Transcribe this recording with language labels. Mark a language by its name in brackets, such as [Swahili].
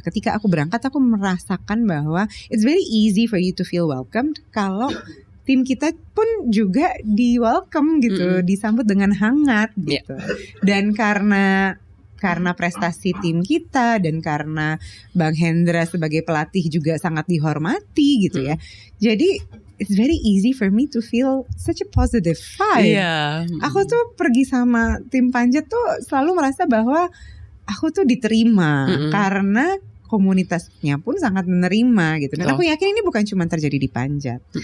[Indonesian] Ketika aku berangkat, aku merasakan bahwa [English] it's very easy for you to feel welcomed [Indonesian] kalau tim kita pun juga di welcome gitu, disambut dengan hangat gitu. Dan karena prestasi tim kita dan karena Bang Hendra sebagai pelatih juga sangat dihormati gitu ya. [English] Jadi it's very easy for me to feel such a positive vibe. [Indonesian] Aku tuh pergi sama tim panjat tuh selalu merasa bahwa aku tuh diterima karena komunitasnya pun sangat menerima gitu. Dan aku yakin ini bukan cuma terjadi di panjat.